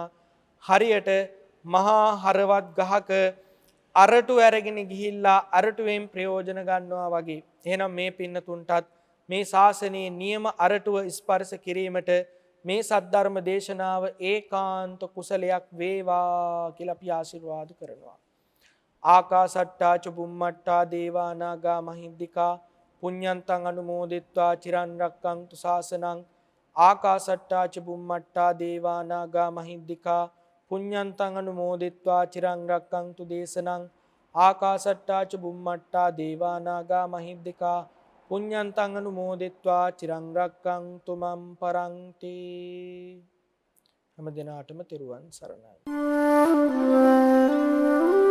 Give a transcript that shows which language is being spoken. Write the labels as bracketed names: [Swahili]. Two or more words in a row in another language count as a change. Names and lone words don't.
[Sinhala] හරියට මහා හරවත් ගහක අරටු අරගෙන ගිහිල්ලා අරටුවෙන් ප්‍රයෝජන ගන්නවා වගේ. එහෙනම් මේ පින්නතුන්ටත් මේ ශාසනයේ නියම අරටුව ස්පර්ශ කිරීමට මේ සද්ධර්ම දේශනාව ඒකාන්ත කුසලයක් වේවා කියලා අපි ආශිර්වාද කරනවා. [Pali] ආකාසට්ටා ච බුම්මට්ටා දේවා නාග මහින්దికා පුඤ්ඤන්තං අනුමෝදිත්වා චිරන් රැක්කන්තු ශාසනං. ආකාසට්ටා ච බුම්මට්ටා දේවා නාග මහින්దికා පුඤ්ඤන්තං අනුමෝදිත්වා චිරන් රැක්කන්තු දේශනං. ආකාසට්ටා ච බුම්මට්ටා දේවා නාග මහින්దికා පුඤ්ඤන්තං අනුමෝදිත්වා චිරන් රැක්කන්තු මම් පරන්ති. [Sinhala] හැම දිනාටම තෙරුවන් සරණයි.